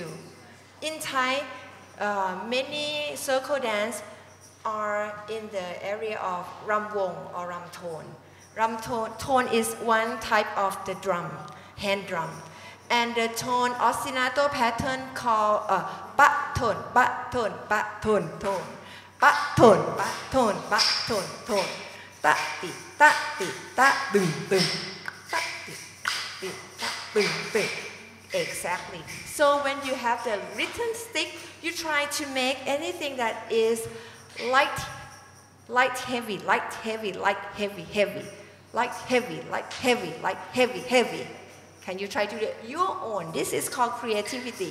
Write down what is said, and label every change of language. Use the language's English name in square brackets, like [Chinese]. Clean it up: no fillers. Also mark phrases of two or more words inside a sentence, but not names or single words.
[English] In Thai, many circle dance are in the area of ramwong or ramton. Tone is one type of the drum, hand drum. And the tone ostinato pattern called ba tone, ba tone, ba tone, tone. Ba tone, ba tone, ba tone, tone. Ta ti, ta ti, ta dum dum. Ta ti, ti, ta dum dum. Exactly. So when you have the rhythm stick, you try to make anything that is light, heavy, light, heavy, light, heavy, heavy. Light, heavy, light, heavy, light, heavy, heavy. Can you try to do it your own? This is called creativity.